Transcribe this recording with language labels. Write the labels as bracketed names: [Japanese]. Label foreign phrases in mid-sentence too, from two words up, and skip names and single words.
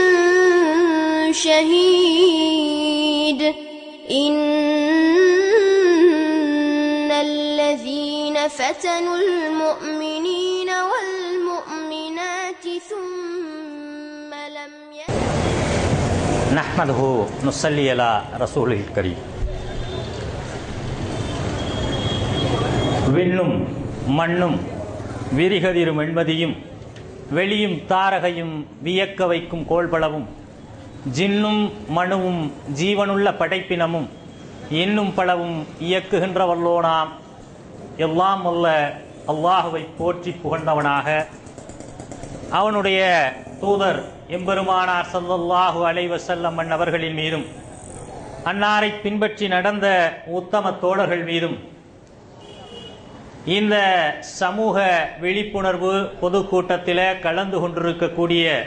[Arabic] شهيد إن الذين فتنوا المؤمنين والمؤمنات ثم لم نحمده نصلي على رسوله الكريم. [Tamil] விண்ணும் மண்ணும் விரிகதிரும் வெண்மதியும் வெளியும் தாரகையும் வியக்க வைக்கும் கோள்பளவும் ஜின்னும் மனுவும் ஜீவனுள்ள படைப்பினமும் இன்னும் பலவும் இயக்குகின்ற வல்லோனாம் எல்லாம் வல்ல அல்லாஹுவை போற்றி புகழ்ந்தவனாக அவனுடைய தூதர் எம்பெருமானார் [Arabic] صلى الله عليه وسلم [Tamil] அவர்களின் மீதும் அன்னாரை பின்பற்றி நடந்த உத்தம தோழர்கள் மீதும் இந்த சமூக விழிப்புணர்வு பொதுக்கூட்டத்தில் கலந்து கொண்டிருக்கக்கூடிய